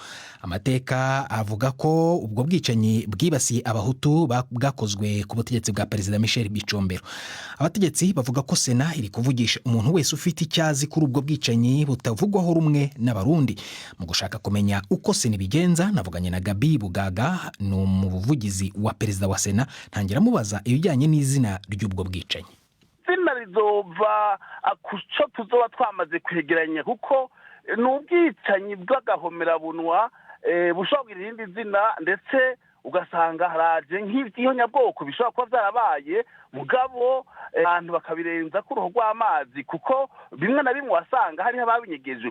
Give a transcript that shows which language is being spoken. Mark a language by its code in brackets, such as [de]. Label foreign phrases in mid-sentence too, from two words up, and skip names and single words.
[rw] Amateka avuga ko ubwo bwicanyi bwibasiye abahutu bwakozwe ku butegetsi bwa Perezida Michel Bicombero. Abategetsi bavuga ko Sena iri kuvugisha umuntu wese ufite icyazi kuri ubwo bwicanyi butavugwaho rumwe n'Abarundi. Mu gushaka kumenya uko Sena ibigenza, navuganye na Gabi Bugaga, ni umuvugizi wa Perezida wa Sena. Ntangira mubaza ibijyanye n'izina ry'ubwo bwicanyi. [rn] Izina rizova kuco tuzoba twamaze kwegeranya, kuko ni ubwicanyi bw'agahomerabunwa bushobora kugira irindi zina, ndetse ugasanga haraje nk'ibyo nyabwoko bishobora kuba byarabaye, mugabo abantu bakabirenza ku ruhu rw'amazi, kuko bimwe na bimwe wasanga hariho ababinyegeje.